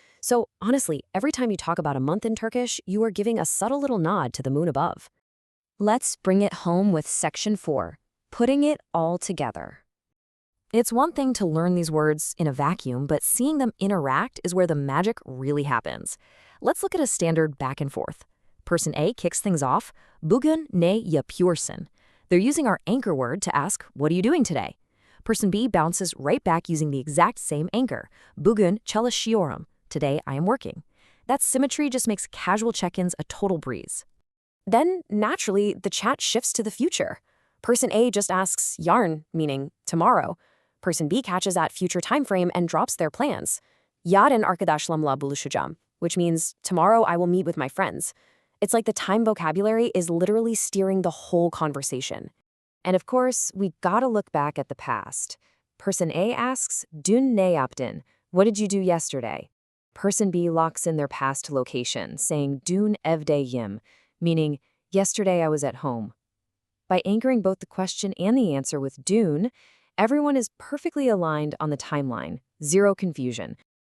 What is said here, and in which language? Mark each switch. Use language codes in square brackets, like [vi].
[en] So honestly, every time you talk about a month in Turkish, you are giving a subtle little nod to the moon above. Let's bring it home with section 4, putting it all together. It's one thing to learn these words in a vacuum, but seeing them interact is where the magic really happens. Let's look at a standard back and forth. Person A kicks things off, [tr] bugün ne yapıyorsun? [en] They're using our anchor word to ask, what are you doing today? Person B bounces right back using the exact same anchor, [tr] bugün çalışıyorum. [en] Today I am working. That symmetry just makes casual check-ins a total breeze. Then, naturally, the chat shifts to the future. Person A just asks yarın, meaning tomorrow. Person B catches that future time frame and drops their plans. [tr] Yarın arkadaşlarımla buluşacağım, [en] which means tomorrow I will meet with my friends. It's like the time vocabulary is literally steering the whole conversation. And of course, we gotta look back at the past. Person A asks, [tr] dün ne yaptın? [en] What did you do yesterday? Person B locks in their past location, saying [tr] dün evdeyim, [en] meaning yesterday I was at home. By anchoring both the question and the answer with dün, everyone is perfectly aligned on the timeline, zero confusion.